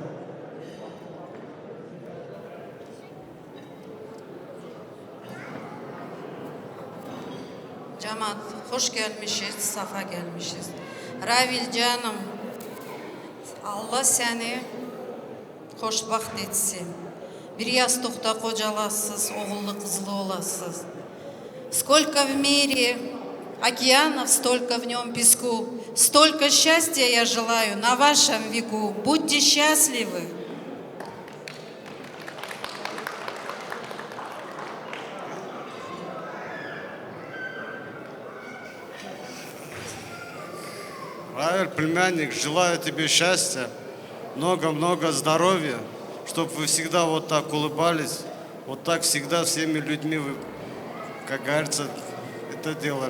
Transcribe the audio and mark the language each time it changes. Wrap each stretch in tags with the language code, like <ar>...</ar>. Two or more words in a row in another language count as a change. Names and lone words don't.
<tr>Cemaat, hoş gelmişiz, safa gelmişiz. Ravil canım, Allah seni hoşbaxt etsin. Bir yastıkta kocalasız, oğullu kızlı olasız.</tr> <ru>Сколько в мире океанов, столько в нем песку. Столько счастья я желаю на вашем веку. Будьте счастливы. Равиль, племянник, желаю тебе счастья, много-много здоровья, чтобы вы всегда вот так улыбались, вот так всегда всеми людьми вы, как говорится, это делали.</ru>